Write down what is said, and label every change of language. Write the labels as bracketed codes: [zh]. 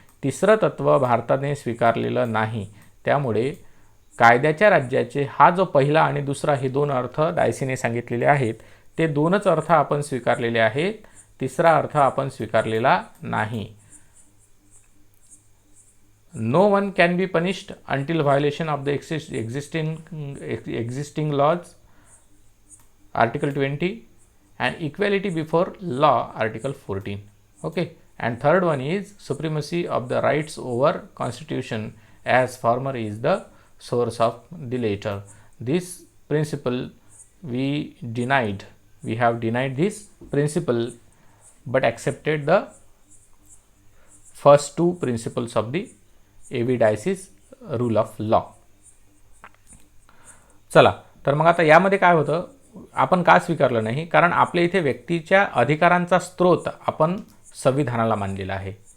[mr] तिसरं तत्व भारताने स्वीकारलेलं नाही. त्यामुळे कायद्याच्या राज्याचे हा जो पहिला आणि दुसरा हे 2 अर्थ डायसीने सांगितलेले आहेत, ते 2च अर्थ आपण स्वीकारलेले आहेत. तिसरा अर्थ आपण स्वीकारलेला नाही. [en] No one can be punished until violation of the existing laws, Article 20, and equality before law, Article 14. Okay, and third one is supremacy of the rights over Constitution, as former is the source of the later. This principle we have denied this principle, but accepted the first 2 principles of the A.V. Dicey's rule of law. [mr] चला, तर मग आता यामध्ये काय होतं, आपण का स्वीकारलं नाही, कारण आपल्या इथे व्यक्तीच्या अधिकारांचा स्रोत आपण संविधानाला मानलेला आहे.